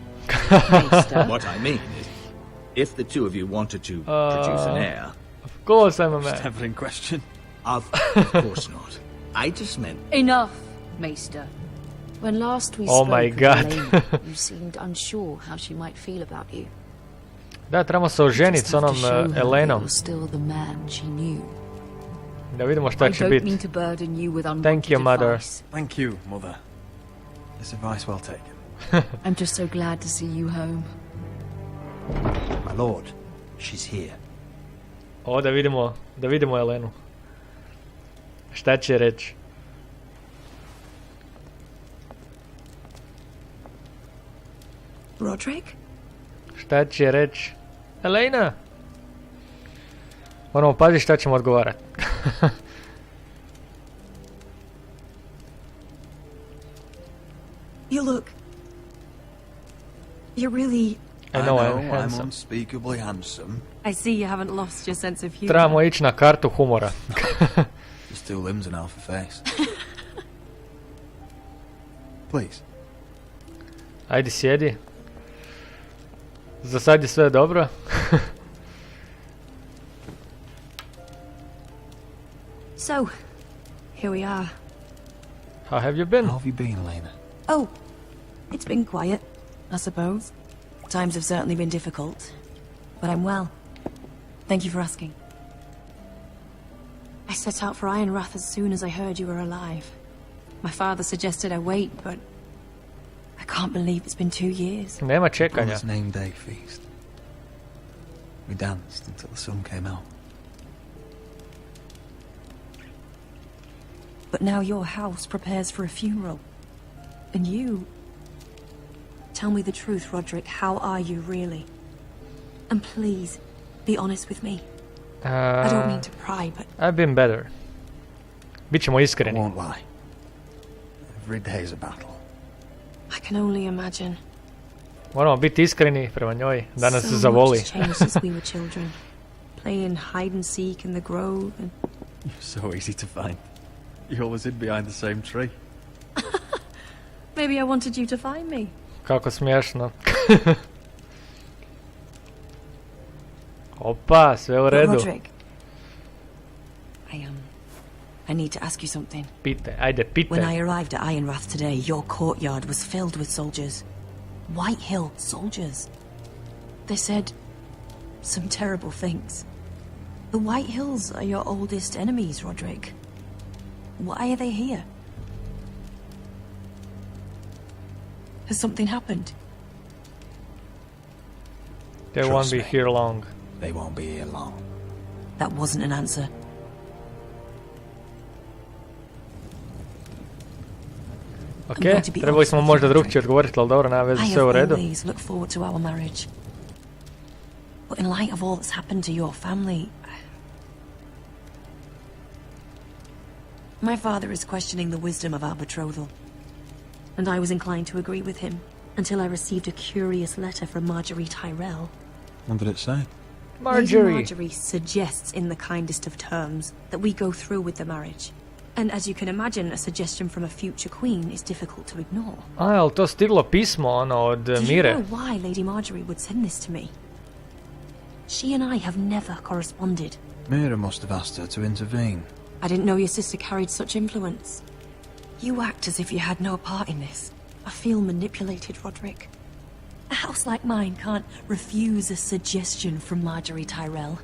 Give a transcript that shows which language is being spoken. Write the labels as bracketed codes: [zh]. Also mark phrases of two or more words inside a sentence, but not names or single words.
[en] What I mean is, if the two of you wanted to produce an heir... Of course I'm a man. Never in question. Of course not. I just meant... Enough, Maester. When last we Oh spoke my of God. Elena, you seemed unsure how she might feel about you. [bs] Da, trebamo se oženiti [en] Just [bs] s [en] have to [bs] onom [en] show her that [bs] Elenom. [en] you're still the man she knew. [bs] Da vidimo šta [en] I [bs] će [en] don't [bs] biti. [en] mean to burden you with unwanted Thank you, Mother. advice. Thank you, Mother. This advice well taken. I'm just so glad to see you home. My lord, she's here. [bs] O, da vidimo Elenu. Šta će reći? Roderick? Šta će reći? Elena! Moramo paziti šta ćemo odgovarati. [en] You look... You're really... I know I'm I'm handsome. unspeakably handsome. I see you haven't lost your sense of humor. [bs] Trebamo ići na kartu humora. [en] Just 2 limbs and half a face. Please. [bs] Ajde sjedi. Za sad je sve dobro. [en] So, here we are. How have you been? How have you been, Elena? Oh, it's been quiet, I suppose. Times have certainly been difficult, but I'm well. Thank you for asking. I set out for Ironrath as soon as I heard you were alive. My father suggested I wait, but I can't believe it's been 2 years. [bs] Nema čekanja. [en] Brother's name day feast. We danced until the sun came out. But now your house prepares for a funeral. And you... Tell me the truth, Roderick. How are you, really? And please, be honest with me. I don't mean to pry, but... I've been better. [bs] Bićemo [en] I [bs] iskreni. [en] won't lie. Every day is a battle. I can only imagine. [bs] Moramo biti iskreni prema njoj, da nas [en] So [bs] zavoli. [en] much has changed since we were children. Playing hide and seek in the grove and... You're so easy to find. You always hid behind the same tree. Maybe I wanted you to find me. [bs] Kako smiješno. Opa, sve u [en] But [bs] redu. [en] Roderick, I need to ask you something. [bs] Pitaj, ajde, [en] When I [bs] pitaj. [en] arrived at Ironrath today, your courtyard was filled with soldiers. White Hill soldiers. They said some terrible things. The White Hills are your oldest enemies, Roderick. Why are they here? Has something happened? They won't Trust be me. here long. They won't be here long. That wasn't an answer. [bs] Ok, trebali smo možda drugčije odgovoriti, ali dobro, nema veze, [en] I [bs] sve u [en] have [bs] redu. [en] always looked forward to our marriage. But in light of all that's happened to your family, My father is questioning the wisdom of our betrothal. And I was inclined to agree with him, until I received a curious letter from Marjorie Tyrell. What did it say? Lady Marjorie suggests in the kindest of terms that we go through with the marriage. And as you can imagine, a suggestion from a future queen is difficult to ignore. [bs] Jel to stiglo pismo, ono, od [en] Do you [bs] Mire? [en] know why Lady Marjorie would send this to me? She and I have never corresponded. Mira must have asked her to intervene. I didn't know your sister carried such influence. You act as if you had no part in this. I feel manipulated, Roderick. A house like mine can't refuse a suggestion from Marjorie Tyrell.